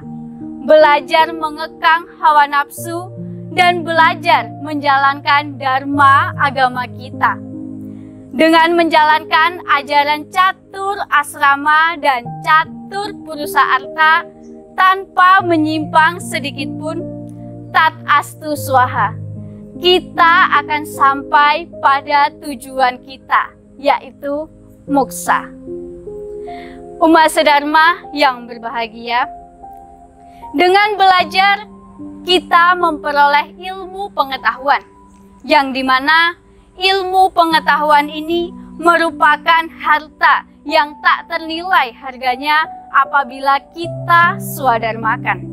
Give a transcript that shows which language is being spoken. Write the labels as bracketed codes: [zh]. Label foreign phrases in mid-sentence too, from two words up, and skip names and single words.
[id] Belajar mengekang hawa nafsu dan belajar menjalankan dharma agama kita. Dengan menjalankan ajaran catur asrama dan catur purusa arta tanpa menyimpang sedikit pun, [sa] tat astu swaha, [id] kita akan sampai pada tujuan kita, yaitu moksa. Umat sedharma yang berbahagia, dengan belajar kita memperoleh ilmu pengetahuan, yang dimana ilmu pengetahuan ini merupakan harta yang tak ternilai harganya apabila kita swadharmakan.